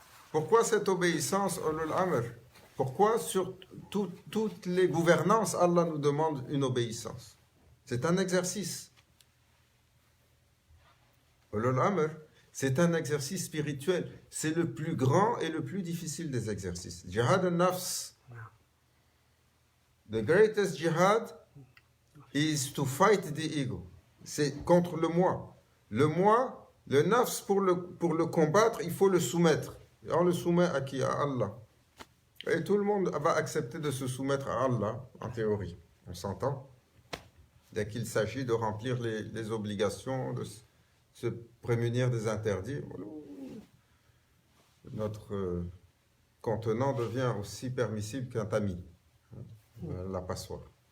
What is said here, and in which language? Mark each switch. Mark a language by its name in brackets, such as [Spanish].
[French] Pourquoi cette obéissance ulul amr? Pourquoi sur toutes les gouvernances, Allah nous demande une obéissance? C'est un exercice. Ulul amr, c'est un exercice spirituel. C'est le plus grand et le plus difficile des exercices. [Arabic] Jihad al-nafs. [English] The greatest jihad is to fight the ego. [French] C'est contre le moi. Le moi, le nafs, pour le combattre, il faut le soumettre. Et on le soumet à qui? À Allah. Et tout le monde va accepter de se soumettre à Allah, en théorie. On s'entend? Dès qu'il s'agit de remplir les obligations, de se prémunir des interdits, notre contenant devient aussi permissible qu'un tamis, la passoire.